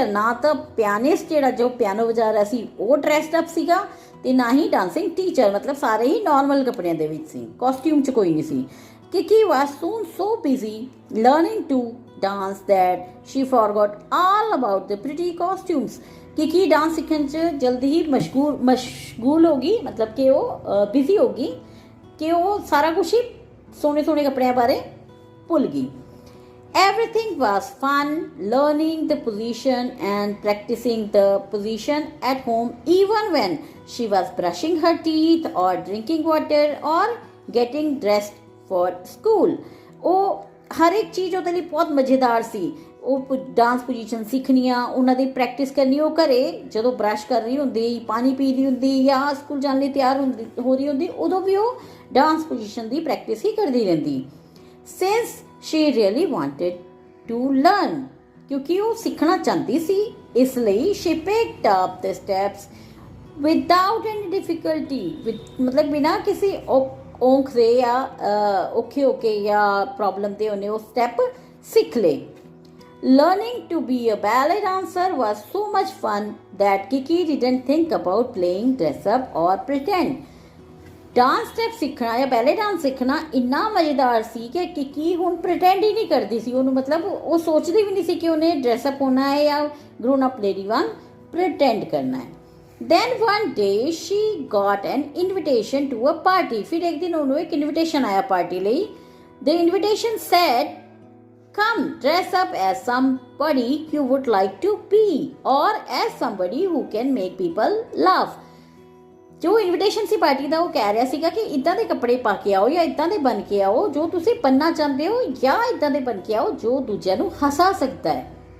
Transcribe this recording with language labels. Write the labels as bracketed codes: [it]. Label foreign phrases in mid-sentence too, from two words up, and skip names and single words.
[pa] ਨਾ ਤਾਂ ਪਿਆਨਿਸਟ ਜਿਹੜਾ ਜੋ ਪਿਆਨੋ ਵਜਾ ਰਿਹਾ ਸੀ ਉਹ [en] dressed up [pa] ਸੀਗਾ ਤੇ ਨਾ ਹੀ [en] dancing teacher, [pa] ਮਤਲਬ ਸਾਰੇ ਹੀ ਨਾਰਮਲ ਕੱਪੜਿਆਂ ਦੇ ਵਿੱਚ ਸੀ, ਕਾਸਟਿਊਮ 'ਚ ਕੋਈ ਨਹੀਂ ਸੀ। [en] Kiki was soon so busy learning to dance that she forgot all about the pretty costumes। [pa] ਕਿਕੀ ਡਾਂਸ ਸਿੱਖਣ 'ਚ ਜਲਦੀ ਹੀ ਮਸ਼ਗੂਲ ਹੋ ਗਈ, ਮਤਲਬ ਕਿ ਉਹ ਬਿਜ਼ੀ ਹੋ ਗਈ ਕਿ ਉਹ ਸਾਰਾ ਕੁਛ ਹੀ ਸੋਹਣੇ ਸੋਹਣੇ ਕੱਪੜਿਆਂ ਬਾਰੇ ਭੁੱਲ ਗਈ। [en] Everything was fun, learning the position and practicing the position at home, even when she was brushing her teeth or drinking water or getting dressed for school। [pa] ਉਹ ਹਰ ਇੱਕ ਚੀਜ਼ ਉਹਦੇ ਲਈ ਬਹੁਤ ਮਜ਼ੇਦਾਰ ਸੀ। ਉਹ [en] dance position [pa] ਸਿੱਖਣੀਆਂ, ਉਹਨਾਂ ਦੀ ਪ੍ਰੈਕਟਿਸ ਕਰਨੀ, ਉਹ ਘਰੇ ਜਦੋਂ ਬਰਸ਼ ਕਰ ਰਹੀ ਹੁੰਦੀ, ਪਾਣੀ ਪੀ ਰਹੀ ਹੁੰਦੀ ਜਾਂ ਸਕੂਲ ਜਾਣ ਲਈ ਤਿਆਰ ਹੋ ਰਹੀ ਹੁੰਦੀ, ਉਦੋਂ ਵੀ ਉਹ [en] dance position [pa] ਦੀ ਪ੍ਰੈਕਟਿਸ ਹੀ ਕਰਦੀ ਰਹਿੰਦੀ। [en] Since she really wanted to learn, [pa] ਕਿਉਂਕਿ ਉਹ ਸਿੱਖਣਾ ਚਾਹੁੰਦੀ ਸੀ, ਇਸ ਲਈ [en] she picked up the steps without any difficulty, [pa] ਮਤਲਬ ਬਿਨਾਂ ਕਿਸੇ ਔਂਖ ਦੇ ਜਾਂ ਔਖੇ ਹੋ ਕੇ ਜਾਂ ਪ੍ਰੋਬਲਮ ਦੇ ਉਹਨੇ ਉਹ ਸਟੈਪ ਸਿੱਖ ਲਏ। [en] Learning to be a ballet dancer was so much fun that Kiki didn't think about playing dress up or pretend। dance step [pa] ਸਿੱਖਣਾ ਜਾਂ [en] ballet dance [pa] ਸਿੱਖਣਾ ਇੰਨਾ ਮਜ਼ੇਦਾਰ ਸੀ ਕਿ ਕਿਕੀ ਹੁਣ ਪ੍ਰਿਟੈਂਡ ਹੀ ਨਹੀਂ ਕਰਦੀ ਸੀ ਉਹਨੂੰ, ਮਤਲਬ ਉਹ ਸੋਚਦੀ ਵੀ ਨਹੀਂ ਸੀ ਕਿ ਉਹਨੇ ਡਰੈਸਅਪ ਹੋਣਾ ਹੈ ਜਾਂ [en] grown up lady [pa] ਵਾਂਗ ਪ੍ਰਿਟੈਂਡ ਕਰਨਾ ਹੈ। [en] Then one day she got an invitation to a party। [pa] ਫਿਰ ਇੱਕ ਦਿਨ ਉਹਨੂੰ ਇੱਕ ਇਨਵੀਟੇਸ਼ਨ ਆਇਆ ਪਾਰਟੀ ਲਈ। [en] The invitation said, come dress up as somebody you would like to be or as somebody who can make people laugh। [pa] ਜੋ ਇਨਵੀਟੇਸ਼ਨ ਸੀ ਪਾਰਟੀ ਦਾ ਉਹ ਕਹਿ ਰਿਹਾ ਸੀਗਾ ਕਿ ਇੱਦਾਂ ਦੇ ਕੱਪੜੇ ਪਾ ਕੇ ਆਓ ਜਾਂ ਇੱਦਾਂ ਦੇ ਬਣ ਕੇ ਆਓ ਜੋ ਤੁਸੀਂ ਬਣਨਾ ਚਾਹੁੰਦੇ ਹੋ, ਜਾਂ ਇੱਦਾਂ ਦੇ ਬਣ ਕੇ ਆਓ ਜੋ ਦੂਜਿਆਂ ਨੂੰ ਹਸਾ ਸਕਦਾ ਹੈ।